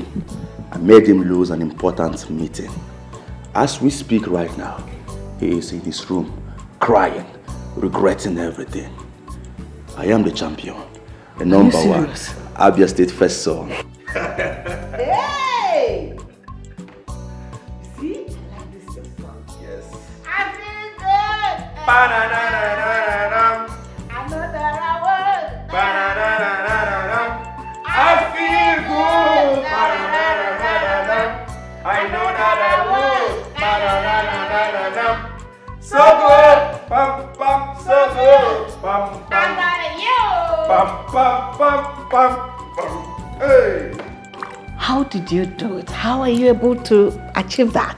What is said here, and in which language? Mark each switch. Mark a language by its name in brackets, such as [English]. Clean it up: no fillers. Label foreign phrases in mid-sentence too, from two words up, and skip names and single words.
[English] I made him lose an important meeting. As we speak right now, he is in his room, crying, regretting everything. I am the champion, the number one, Abia State first son. Hey! See? I like this song. Yes. I feel good. Ba-na-na-na-na-na-na. I know that I would. Ba-na-na-na-na-na-na. I feel good. Ba-na-na-na-na-na-na. I know that I would. Ba-na-na-na-na-na-na. So good. Pam pam. So good. Pam pam. I'm proud of you. Pam pam pam pam pam. Hey. How did you do it? How are you able to achieve that?